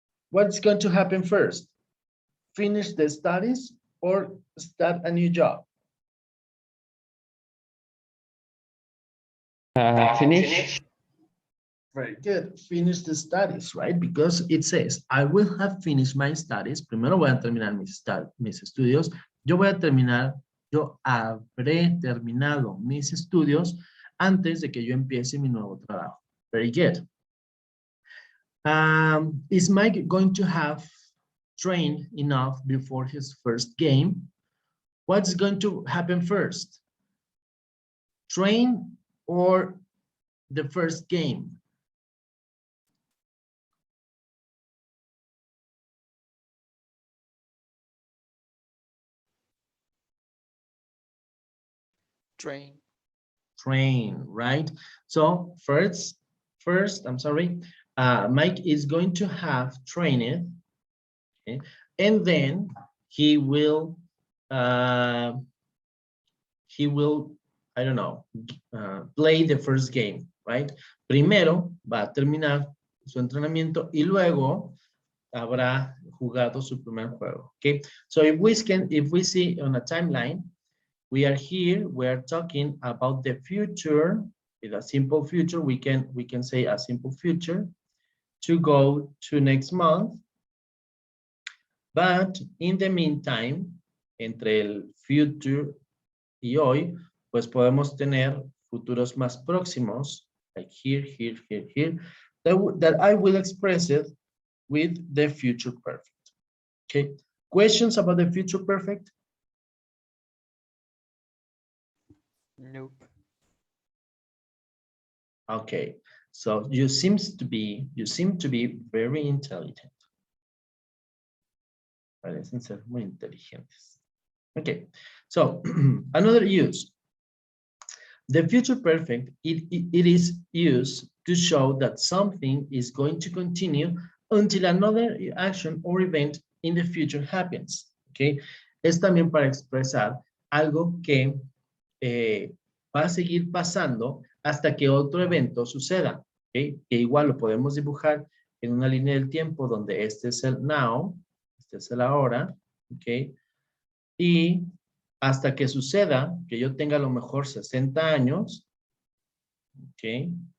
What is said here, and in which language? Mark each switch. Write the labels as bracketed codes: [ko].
[en] What's going to happen first? Finish the studies or start a new job? Finish. Very good. Finish the studies, right? Because it says, I will have finished my studies. [es] Primero voy a terminar mis estudios. Yo habré terminado mis estudios antes de que yo empiece mi nuevo trabajo. [en] Very good. Is Mike going to have trained enough before his first game? What's going to happen first? Train or the first game? Train. Train, right? So first, I'm sorry, Mike is going to have trained, okay? And then he will, I don't know, play the first game, right? [es] Primero va a terminar su entrenamiento y luego habrá jugado su primer juego, okay? [en] So if we see on a timeline, we are here, we are talking about the future. With a simple future, we can say a simple future to go to next month. But in the meantime, [es] entre el future y hoy, pues podemos tener futuros más próximos, [en] like here, that I will express it with the future perfect. Okay, questions about the future perfect? Nope. Okay, so you seem to be very intelligent. [es] Parecen ser muy inteligentes. [en] Okay, so another use. The future perfect, it is used to show that something is going to continue until another action or event in the future happens. [es] Okay, es también para expresar algo que va a seguir pasando hasta que otro evento suceda. Okay, que igual lo podemos dibujar en una línea del tiempo donde este es el now, este es el ahora, okay, y hasta que suceda, que yo tenga a lo mejor 60 años, ¿ok?